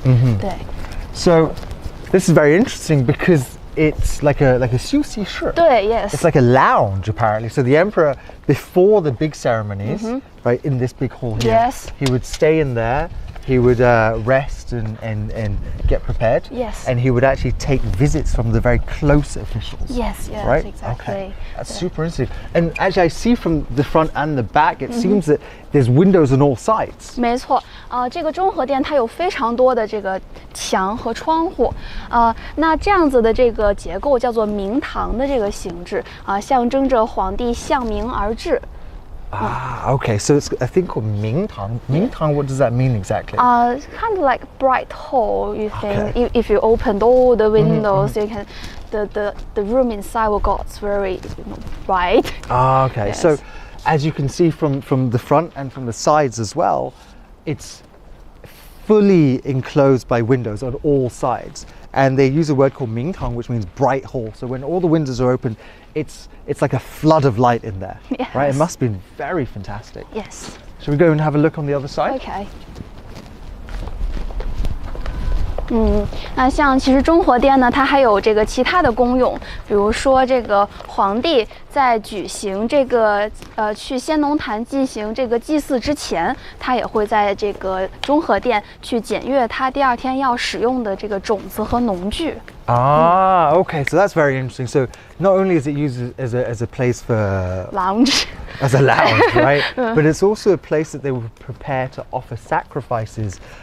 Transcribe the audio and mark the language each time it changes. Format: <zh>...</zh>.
<zh>对。</zh> <en>So this is very interesting because it's like a</en> <zh>休息室. 对</zh> <en>yes. It's like a lounge apparently. So the emperor, before the big ceremonies, right, in this big hall here, Yes. he would stay in there. He would rest and get prepared. Yes. And he would actually take visits from the very close officials. Yes, yes, right? exactly. Okay. That's super interesting. And actually, I see from the front and the back, it seems that there's windows on all sides.</en> <zh>没错，这个中和殿它有非常多的这个墙和窗户，那这样子的这个结构叫做明堂的这个形制，象征着皇帝向明而治。</zh> <en>Okay, so it's a thing called Ming Tang. Ming Tang, what does that mean exactly? Kind of like bright hall. You think Okay. if you opened all the windows, you can the room inside will got very bright. Okay. Yes. So, as you can see from the front and from the sides as well, it's fully enclosed by windows on all sides. And they use a word called Mingtang, which means bright hall. So when all the windows are open, it's like a flood of light in there, Yes. right? It must be very fantastic. Yes. Shall we go and have a look on the other side? Okay.</en> <zh>那像其实中和殿呢，它还有这个其他的功用，比如说这个皇帝在举行这个去先农坛进行这个祭祀之前，他也会在这个中和殿去检阅他第二天要使用的这个种子和农具。</zh> <en>Okay, so that's very interesting. So not only is it used as a place for lounge, as a lounge, right? But it's also a place that they would prepare to offer sacrifices.</en>